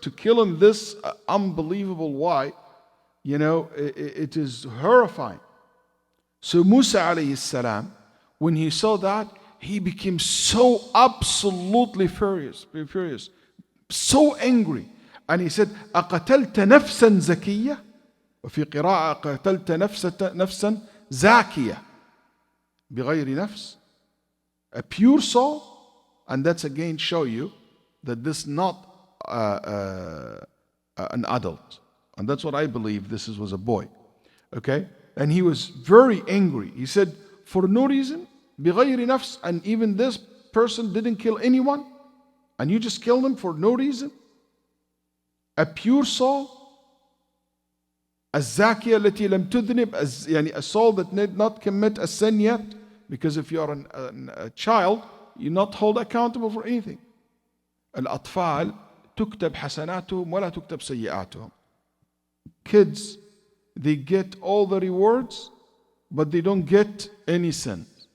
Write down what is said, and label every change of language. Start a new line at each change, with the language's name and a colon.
English: To kill in this unbelievable way, it is horrifying. So Musa alayhi salam, when he saw that, he became so absolutely furious, so angry. And he said,
Arabic: أَقَتَلْتَ نَفْسًا زَكِيَّةً وفي قراءة قتلت نفسا زاكية بغير نفس,
English: a pure soul. And that's again show you that this is not an adult, and that's what I believe this was a boy. Okay, and he was very angry. He said, for no reason,
Arabic: بغير نفس,
English: and even this person didn't kill anyone, and you just killed him for no reason. A pure soul,
Arabic: الزاكية التي لم تذنب,
English: يعني a soul that did not commit a sin yet, because if you are a child, you're not held accountable for anything.
Arabic: الأطفال تكتب حسناتهم ولا تكتب سيئاتهم.
English: Kids, they get all the rewards, but they don't get any sin.